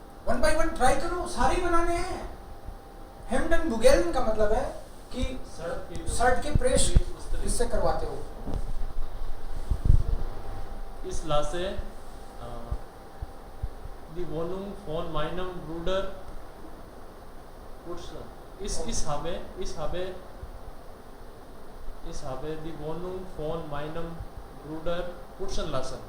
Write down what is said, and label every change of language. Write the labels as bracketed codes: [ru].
[en] One by one try [hi] करो, सारे बनाने हैं। हेम्डन बुगेलन का मतलब है कि शर्ट के प्रेस किससे करवाते हो? [de] Ich lasse die Wohnung von meinem Bruder putzen. Ich habe Ich habe die Wohnung von meinem Bruder putzen lassen.